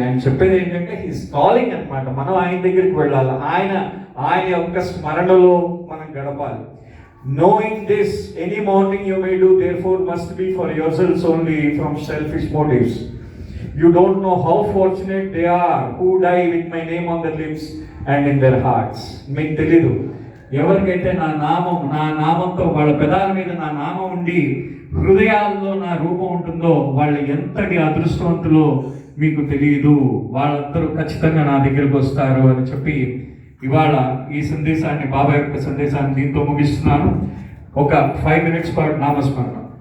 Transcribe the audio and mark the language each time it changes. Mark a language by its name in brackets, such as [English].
[Telugu] ఆయన చెప్పేది ఏంటంటే [English] his calling [Telugu] అనమాట. మనం ఆయన దగ్గరికి వెళ్ళాలి, ఆయన యొక్క స్మరణలో మనం గడపాలి. [English] Knowing this, any mourning you may do therefore must be for yourselves only, from selfish motives. You don't know how fortunate they are who die with my name on their lips and in their hearts. [Telugu] మీకు తెలీదు, ఎవరికైతే నా నామంతో వాళ్ళ పెదాల మీద నా నామం ఉండి హృదయాల్లో నా రూపం ఉంటుందో వాళ్ళు ఎంతటి అదృష్టవంతులో మీకు తెలియదు. వాళ్ళందరూ ఖచ్చితంగా నా దగ్గరకు వస్తారు అని చెప్పి ఇవాళ ఈ సందేశాన్ని, బాబా యొక్క సందేశాన్ని దీంతో ముగిస్తున్నాను. ఒక [English] 5 minutes [Telugu] పాటు నామస్మరణ.